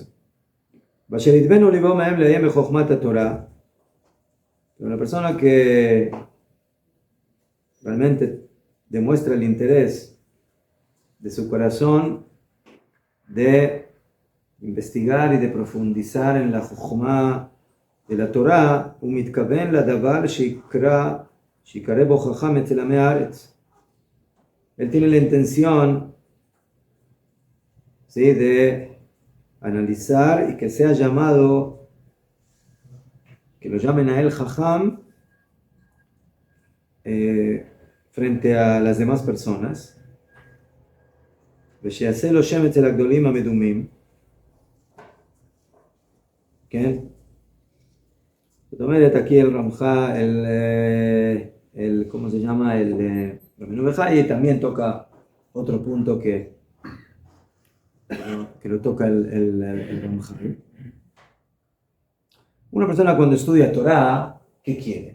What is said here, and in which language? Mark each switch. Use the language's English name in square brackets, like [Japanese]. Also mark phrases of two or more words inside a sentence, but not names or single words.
[Spanish] Pero la persona que realmente demuestra el interés de su corazón de investigar y de profundizar en la Jochma de la Torah, [Hebrew] ומתכוון לדבר שיקרא בו חכם אצל עמי הארץ. [Spanish] Él tiene la intención, ¿sí?, de analizar y que sea llamado, que lo llamen a él Jajam frente a las demás personas. [Hebrew] ושיעשה לו שם אצל הגדולים המדומים. כן? זאת אומרת, [Spanish] aquí el Ramja, ¿cómo se llama? El Rabbeinu Bejaye también toca otro punto que lo toca el Ramja. Una persona cuando estudia Torah, ¿qué quiere?